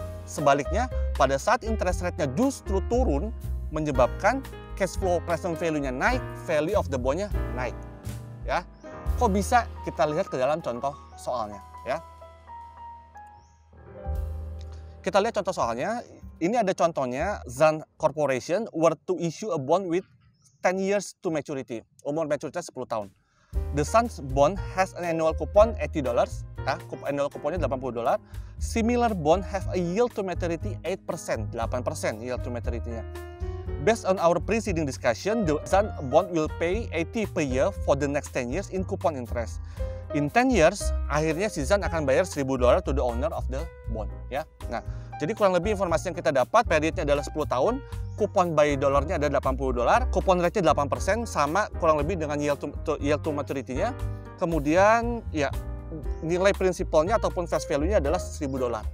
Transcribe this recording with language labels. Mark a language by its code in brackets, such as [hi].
[id] Sebaliknya, pada saat interest rate-nya justru turun, menyebabkan cash flow present value-nya naik, [en] value of the bond- [id] nya naik. Ya, kok bisa? Kita lihat ke dalam contoh soalnya. Ya, kita lihat contoh soalnya. Ini ada contohnya, [en] Zan Corporation were to issue a bond with 10 years to maturity. [id] Umur maturity 10 tahun. [en] The Sun's bond has an annual coupon $80. Annual couponnya $80. Similar bond have a yield to maturity 8%. 8% yield to maturity-nya. Based on our preceding discussion, the Sun bond will pay $80 per year for the next 10 years in coupon interest. In 10 years, [id] akhirnya si Zan akan bayar [en] $1.000 to the owner of the bond. [id] Ya, nah, jadi kurang lebih informasi yang kita dapat, periodnya adalah 10 tahun, kupon by dollarnya ada $80, kupon rate-nya 8%, sama kurang lebih dengan yield to maturity-nya. Kemudian, ya, nilai prinsipalnya ataupun face value-nya adalah $1.000.